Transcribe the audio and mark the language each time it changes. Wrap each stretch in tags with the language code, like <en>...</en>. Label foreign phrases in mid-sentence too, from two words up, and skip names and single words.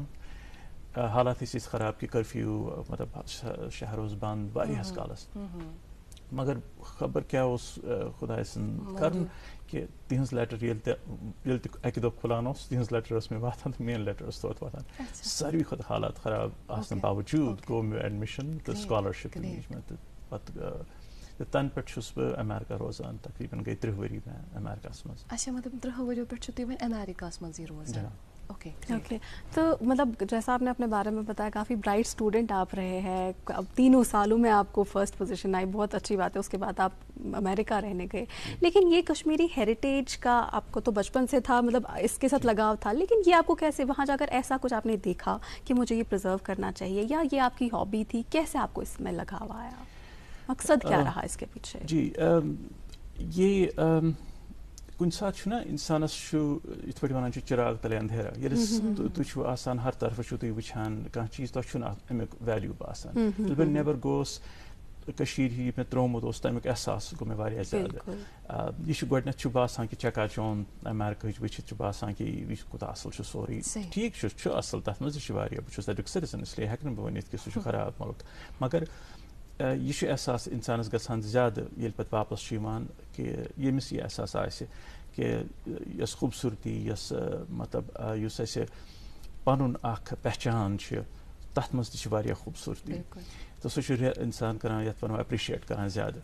<ks>حالات ٲسۍ یِژھ خراب کہِ کرفیوٗ مطلب شہر اوس بنٛد واریاہس کالس مگر خبر کیٛاہ اوس خۄداے سُنٛد کرُن کہِ تِہنٛز لیٹر ییٚلہِ تہِ اکہِ دۄہ کھُلان اوس تِہنٛز لیٹر ٲس مےٚ واتان تہٕ میٲنۍ لیٹر ٲس توٚت واتان ساروی کھۄتہٕ حالات خراب آسنہٕ باوجوٗد گوٚو مےٚ ایڈمِشن تہٕ سکالرشِپ تہِ میج مےٚ تہٕ پتہٕ تن پٮ۪ٹھ چھُس بہٕ امیرکا روزان تقریٖباً گٔے 30 ؤری مےٚ امیرکاہَس منٛز. اچھا مطلب 30 ؤریو پٮ۪ٹھ چھُو تُہۍ وۄنۍ امیرکاہَس منٛزٕے روزان. اوکے اوکے.</ks> <ur>تو مطلب جیسا آپ نے اپنے بارے میں بتایا کافی</ur> <en>bright student</en> <ur>آپ رہے ہیں, اب 3 سالوں میں آپ کو</ur> <en>first position</en> <ur>آئی, بہت اچھی بات ہے. اس کے بعد آپ امریکہ رہنے گئے, لیکن یہ کشمیری ہیریٹیج کا آپ کو تو بچپن سے تھا, مطلب اس کے ساتھ لگاؤ تھا, لیکن یہ آپ کو کیسے وہاں جا کر ایسا کچھ آپ نے دیکھا کہ مجھے یہ پرزرو کرنا چاہیے, یا یہ آپ کی ہابی تھی, کیسے آپ کو اس میں لگاؤ آیا, مقصد کیا رہا اس کے پیچھے؟</ur> <ks>جی یہ کُنہِ ساتہٕ چھُ نا اِنسانَس چھُ یِتھ پٲٹھۍ وَنان چھِ</ks> <ur>چِراغ تَلے اندھیرا,</ur> <ks>ییٚلہِ تُہۍ چھُو آسان ہر طرفہٕ چھُو تُہۍ وٕچھان کانٛہہ چیٖز تۄہہِ چھُنہٕ اَمیُک ویلیوٗ باسان. ییٚلہِ بہٕ نٮ۪بر گوس کٔشیٖرِ یہِ مےٚ ترٛوومُت اوس تَمیُک احساس گوٚو مےٚ واریاہ زیادٕ. یہِ چھُ گۄڈٕنٮ۪تھ چھُ باسان کہِ چکا چوند امیرکاہٕچ وٕچھِتھ چھُ باسان کہِ یہِ کوٗتاہ اَصٕل چھُ سورُے. ٹھیٖک چھُ اَصٕل, تَتھ منٛز تہِ چھُ واریاہ, بہٕ چھُس تَتیُک سِٹِزن,</ks> <ur>اس لیے</ur> <ks>ہٮ۪کہٕ نہٕ بہٕ ؤنِتھ کہِ سُہ چھُ خراب مُلک, مگر یہِ چھُ احساس اِنسانَس گژھان زیادٕ ییٚلہِ پَتہٕ واپس چھُ یِوان کہِ ییٚمِس یہِ احساس آسہِ کہ یۄس خوٗبصوٗرتی, یۄس مطلب یُس اَسہِ پَنُن اکھ پہچان چھِ, تَتھ منٛز تہِ چھِ واریاہ خوٗبصوٗرتی, تہٕ سُہ چھُ اِنسان کران یَتھ وَنو ایپرِشیٹ کران زیادٕ.</ks>